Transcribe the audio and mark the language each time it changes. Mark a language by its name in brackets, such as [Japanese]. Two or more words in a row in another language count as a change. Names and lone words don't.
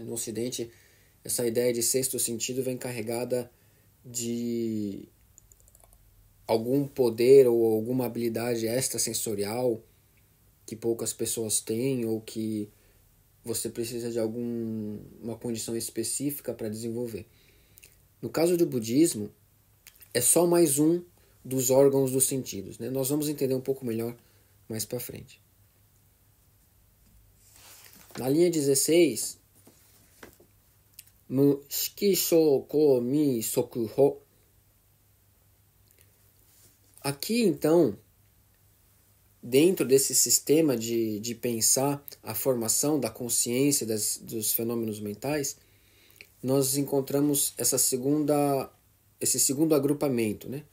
[Portuguese] No Ocidente, essa ideia de 6º sentido vem carregada de algum poder ou alguma habilidade extrasensorial que poucas pessoas têm, ou que você precisa de uma condição específica para desenvolver. No caso do budismo, é só mais um dos órgãos dos sentidos. Né? Nós vamos entender um pouco melhor mais para frente. Na linha 16, [Japanese] 無色声香味触法. [Portuguese] Aqui, então, dentro desse sistema de pensar a formação da consciência dos fenômenos mentais, nós encontramos essa segunda esse segundo agrupamento, né?